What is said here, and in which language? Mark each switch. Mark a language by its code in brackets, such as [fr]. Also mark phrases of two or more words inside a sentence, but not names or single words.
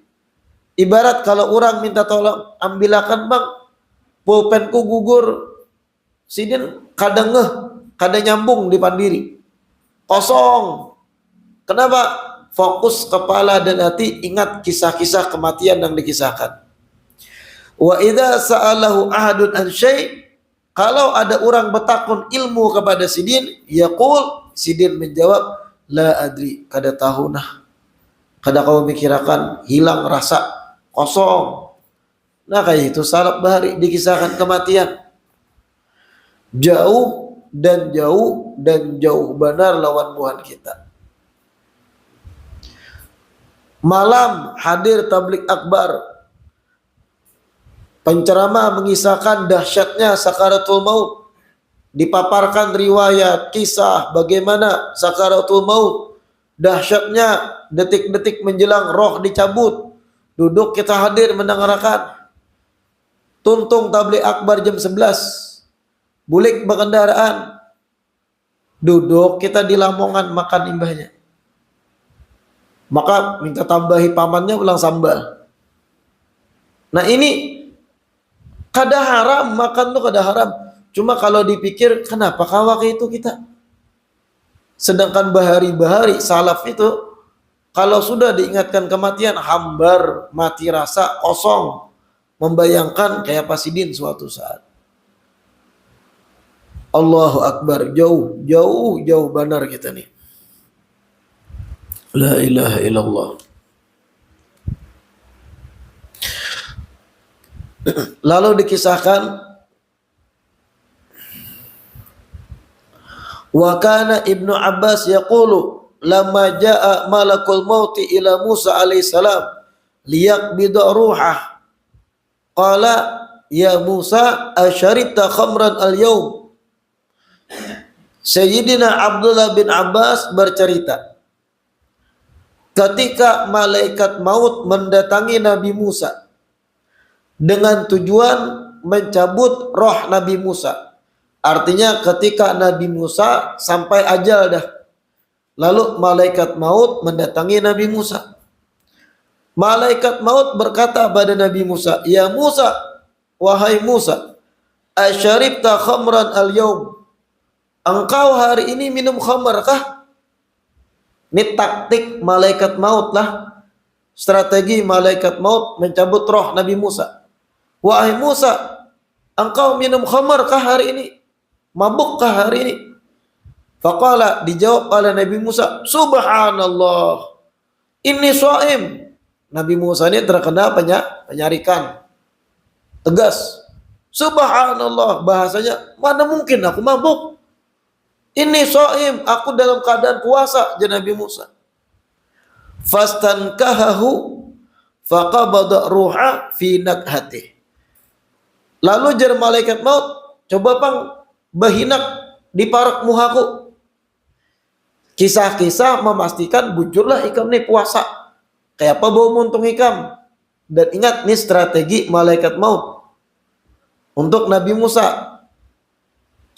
[bjn] Ibarat kalau orang minta tolong, ambilakan bang, pulpenku gugur. Sidin kadang kada nyambung di pandiri. [id] Kosong. Kenapa? Fokus kepala dan hati ingat kisah-kisah kematian yang dikisahkan. [ar] وإذا سأله أحد عن شيء', [bjn] kalau ada orang bertakun ilmu kepada Sidin, yaqul, Sidin menjawab, [ar] لا أدري, [bjn] kada tahu nah. Kada kau mikirakan, hilang rasa, kosong. Nah kayak itu salaf bahari dikisahkan kematian. Jauh dan jauh benar lawan Tuhan kita. [id] Malam hadir tablik akbar, penceramah mengisahkan dahsyatnya sakaratul maut, dipaparkan riwayat kisah bagaimana sakaratul maut, dahsyatnya detik-detik menjelang roh dicabut. Duduk kita hadir mendengarkan. [bjn] Tuntung tablik akbar jam 11, bulik berkendaraan, duduk kita di Lamongan makan imbahnya. Maka minta tambahi pamannya ulang sambal. Nah ini kada haram, makan tuh kada haram. Cuma kalau dipikir kenapa kawak itu kita. Sedangkan bahari-bahari salaf itu kalau sudah diingatkan kematian hambar, mati rasa, kosong, membayangkan kayak Pasidin suatu saat. [ar] الله أكبر, [bjn] jauh benar kita nih. [ar] لا إله إلا الله. [id] Lalu dikisahkan [ar] وكان ابن عباس يقول لما جاء ملك الموت إلى موسى عليه السلام ليقبض روحه قال يا موسى أشربت خمرا اليوم. [id] Sayyidina Abdullah bin Abbas bercerita, ketika malaikat maut mendatangi Nabi Musa dengan tujuan mencabut roh Nabi Musa. [bjn] Artinya ketika Nabi Musa sampai ajal dah. [id] Lalu malaikat maut mendatangi Nabi Musa. Malaikat maut berkata pada Nabi Musa, [ar] "يا موسى, [id] wahai Musa, [ar] أشربت خمرا اليوم? [id] Engkau hari ini minum khamar kah?" Ini taktik malaikat maut lah. Strategi malaikat maut mencabut roh Nabi Musa. Wahai Musa, engkau minum khamar kah hari ini? Mabuk kah hari ini? Faqala, dijawab oleh Nabi Musa, subhanallah, [ar] إني صائم. [bjn] Nabi Musa ini terkena penyarikan. [id] Tegas. Subhanallah, bahasanya, mana mungkin aku mabuk? [ar] إني صائم, [id] aku dalam keadaan puasa, jawab Nabi Musa. [ar] فاستنكهه فقبض روحه في نكهته. [bjn] Lalu jar malaikat maut, coba pang bahinak di parak muhaku. Kisah-kisah memastikan bujurlah ikam nih puasa. Kayak apa bau muntung ikam. Dan ingat nih strategi malaikat maut untuk Nabi Musa.